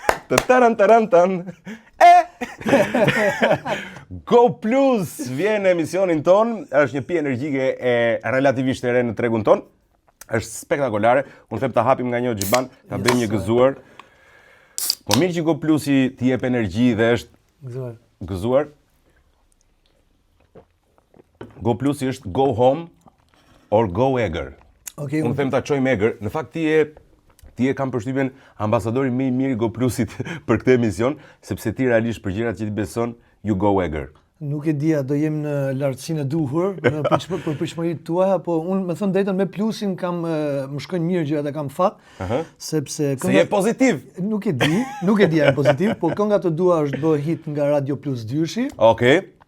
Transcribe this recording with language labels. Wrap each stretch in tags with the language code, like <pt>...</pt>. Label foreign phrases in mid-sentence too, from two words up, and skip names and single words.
<sq>Go Plus vjen në emisionin ton, është një pije energjike e relativisht e re në tregun ton. Është spektakolare. Unë them ta hapim nga një xhiban, ta bëjmë një gëzuar. Po mirë që Go Plusi t'i jep energji dhe është gëzuar. Go Plusi është</sq> <en>go home or go eger.</en> <sq>Okay, unë them ta çojmë eger. Në fakt ti e kam përshtypjen ambasadori më i mirë i Go Plusit për këtë emision, sepse ti realisht për gjërat që ti beson,</sq> <en>you go eger.</en> <sq>Nuk e dia, do jem në lartësinë e duhur për pritshmëritë tuaja, po unë me thënë drejtën me Plusin kam më shkojnë mirë gjërat e kam fat, sepse se je pozitiv. Nuk e di jam pozitiv, po kënga të dua është bë hit nga Radio Plus Dyrshi. Okej.</sq>